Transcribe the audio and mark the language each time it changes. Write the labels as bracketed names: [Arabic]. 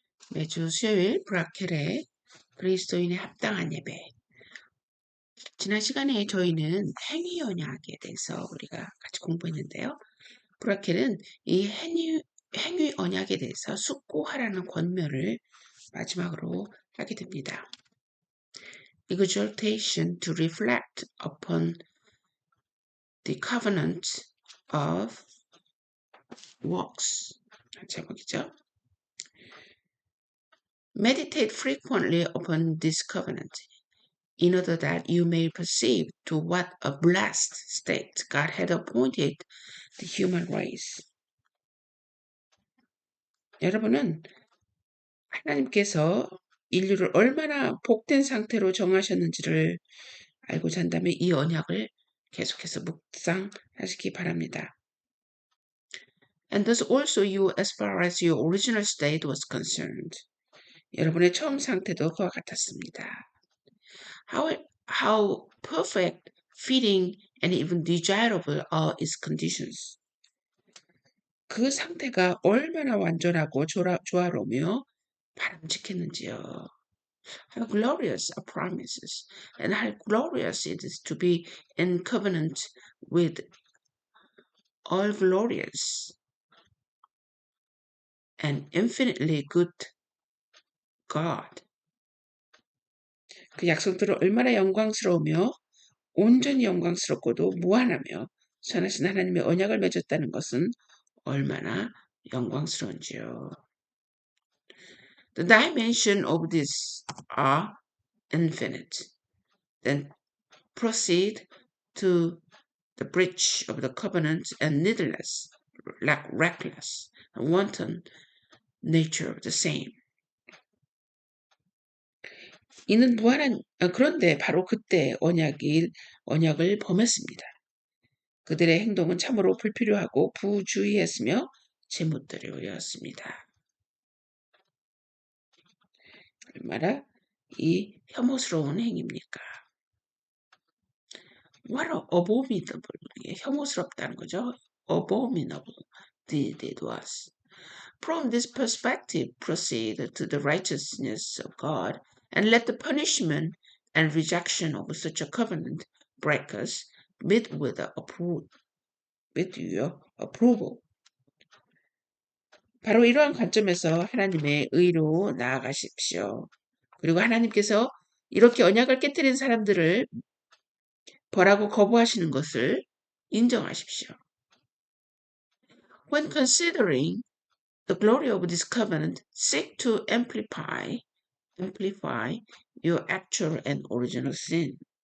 [Korean] 매주 수요일 브라켈의 그리스도인의 합당한 예배. 지난 시간에 저희는 행위 언약에 대해서 우리가 같이 공부했는데요. 브라켈은 이 행위 언약에 대해서 숙고하라는 권면을 마지막으로 하게 됩니다. [English] Exhortation to reflect upon the covenant of works. [Korean] 제목이죠. [English] Meditate frequently upon this covenant, in order that you may perceive to what a blessed state God had appointed the human race. [Korean] 여러분은 하나님께서 인류를 얼마나 복된 상태로 정하셨는지를 알고 잔다면 이 언약을 계속해서 묵상하시기 바랍니다. [English] And thus also you as far as your original state was concerned. [Korean] 여러분의 처음 상태도 그와 같았습니다. [English] How perfect, fitting, and even desirable are its conditions. [Korean] 그 상태가 얼마나 완전하고 조화로우며 바람직했는지요. [English] How glorious are promises, and how glorious it is to be in covenant with all glorious and infinitely good God. [Korean] 그 약속들은 얼마나 영광스러우며 온전히 영광스럽고도 무한하며 선하신 하나님의 언약을 맺었다는 것은 얼마나 영광스러운지요. [English] The dimension of this are infinite. Then proceed to the breach of the covenant and needless, reckless, and wanton nature of the same. [Korean] 이는 무한한 그런데 바로 그때 언약을 범했습니다. 그들의 행동은 참으로 불필요하고 부주의했으며 제멋대로였습니다. 얼마나 이 혐오스러운 행위입니까? [English] What abominable, [Korean] 혐오스럽다는 거죠. [English] Abominable deed it was. From this perspective, proceed to the righteousness of God, and let the punishment and rejection of such a covenant breakers meet with your approval. [Korean] 바로 이러한 관점에서 하나님의 의로 나아가십시오. 그리고 하나님께서 이렇게 언약을 깨뜨린 사람들을 벌하고 거부하시는 것을 인정하십시오. [English] When considering the glory of this covenant, seek to amplify your actual and original sin.